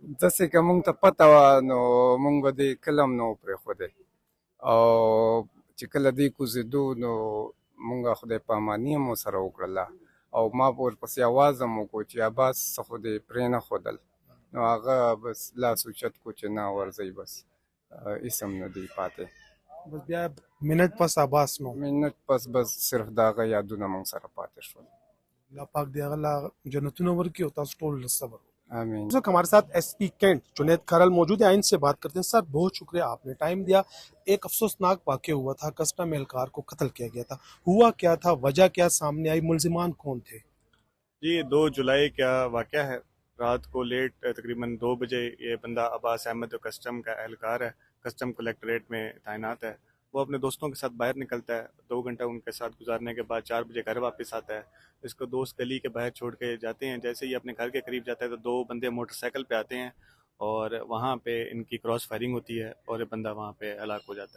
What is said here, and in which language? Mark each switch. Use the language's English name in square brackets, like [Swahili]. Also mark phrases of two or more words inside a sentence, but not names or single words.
[Pashto] داسې که مونږ ته پته وه نو مونږ به دې کله هم نه و پرېښودی او چې کله دې کوزېدو نو مونږ خدای پاماني هم ورسره وکړله او ما ورپسې اواز هم وکړو چې عباس څه خو دې پرې نه ښودل نو هغه بس لاس اوچت کو چې نه ورځئ بس هېڅ هم نه دی پاتې بس بیا منټ پس عباس نو منټ پس بس صرف د هغه یادونه مونږ سره پاتې شول الله پاک دې هغه لا جنتونه ورکړي او تاسو ټول له صبر آمین [Urdu] ہمارے ساتھ ایس پی کینٹ جنید کھرل موجود ہے ان سے بات کرتے ہیں سر بہت شکریہ آپ نے ٹائم دیا ایک افسوسناک واقعہ ہوا تھا کسٹم اہلکار کو قتل کیا گیا تھا ہوا کیا تھا وجہ کیا سامنے آئی ملزمان کون تھے جی 2 جولائی کا واقعہ ہے رات کو لیٹ تقریباً 2 بجے یہ بندہ عباس احمد جو کسٹم کا اہلکار ہے [English] custom collectorate [Urdu] میں تعینات ہے وہ اپنے دوستوں کے ساتھ باہر نکلتا ہے 2 گھنٹہ ان کے ساتھ گزارنے کے بعد 4 بجے گھر واپس آتا ہے اس کو دوست گلی کے باہر چھوڑ کے جاتے ہیں جیسے ہی اپنے گھر کے قریب جاتا ہے تو 2 بندے موٹرسائیکل پہ آتے ہیں اور وہاں پہ ان کی [English] cross firing [Urdu] ہوتی ہے اور یہ بندہ وہاں پہ ہلاک ہو جاتا ہے